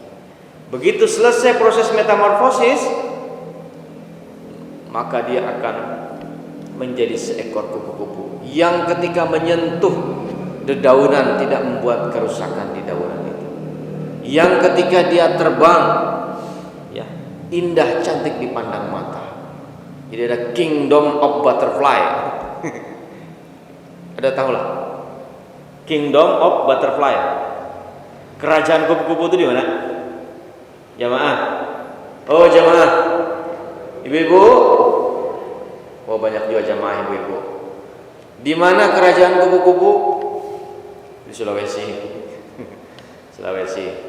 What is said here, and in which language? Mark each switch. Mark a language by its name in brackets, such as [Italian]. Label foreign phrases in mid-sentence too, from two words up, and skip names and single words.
[Indonesian] Begitu selesai proses metamorfosis, maka dia akan menjadi seekor kupu-kupu yang ketika menyentuh dedaunan tidak membuat kerusakan di daunan itu, yang ketika dia terbang indah, cantik dipandang mata. Jadi ada [English] Kingdom of Butterfly. [Indonesian] Ada tahu lah? [English] Kingdom of Butterfly. [Indonesian] Kerajaan kupu-kupu itu di mana? Jamaah. Oh, jamaah. Ibu-ibu. Oh, banyak juga jamaah ibu-ibu. Di mana kerajaan kupu-kupu? Di Sulawesi. Sulawesi.